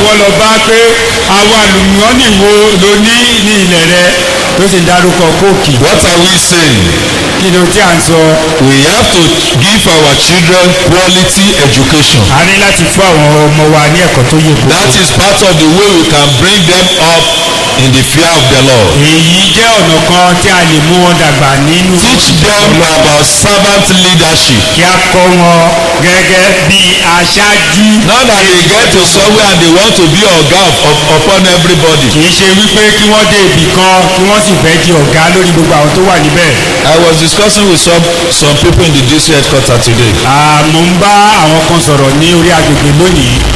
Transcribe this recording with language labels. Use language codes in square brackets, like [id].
[yo] wọ́n lọ bá pé àwọn àlùmọ́ọ́nì wo ló ní ilẹ̀ rẹ tó sì dárúkọ kóòkì. [en] What are we saying? [yo] Kí ló tí à ń sọ? [en] We have to give our children quality education. [yo] A ní láti fún àwọn ọmọ wa ní ẹ̀kọ́ tó yẹ kó. [en] That is part of the way we can bring them up in the fear of the Lord. [yo] Èyí jẹ́ ọ̀nà kan tí a lè mú wọn dàgbà nínú. [en] Teach them about servant leadership. [yo] Kí a kọ́ wọn gẹ́gẹ́ bí aṣáájú. [en] Not that they get to somewhere and they want to be ọ̀gá upon everybody. [yo] Kì í ṣe wípé kí wọ́n dé ibì kan kí wọ́n sì fẹ́ di ọ̀gá lórí gbogbo àwọn tó wà níbẹ̀. [en] I was discussing with some people in the district headquarters today. [yo] Mo ń bá àwọn kan sọ̀rọ̀ ní orí agbègbè lónìí.